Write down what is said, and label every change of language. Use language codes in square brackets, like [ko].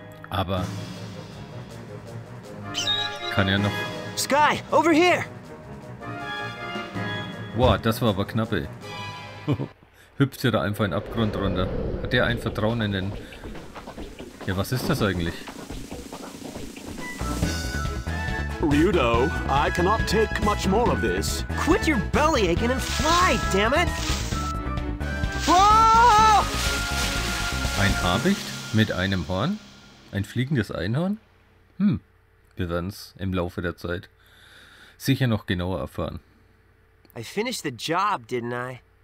[de] Aber kann ja noch. [en] Sky, over here! [de] Wow, das war aber knapp, ey. Hüpft ja da einfach in den Abgrund runter. Hat der ein Vertrauen in den... Ja, was ist das eigentlich? [en] Ryudo, I cannot take much more of this. Quit your belly aching and fly, damn it! Whoa! [de] Ein Habicht mit einem Horn? Ein fliegendes Einhorn? Wir werden es im Laufe der Zeit sicher noch genauer erfahren. [en] I finished the job, didn't I?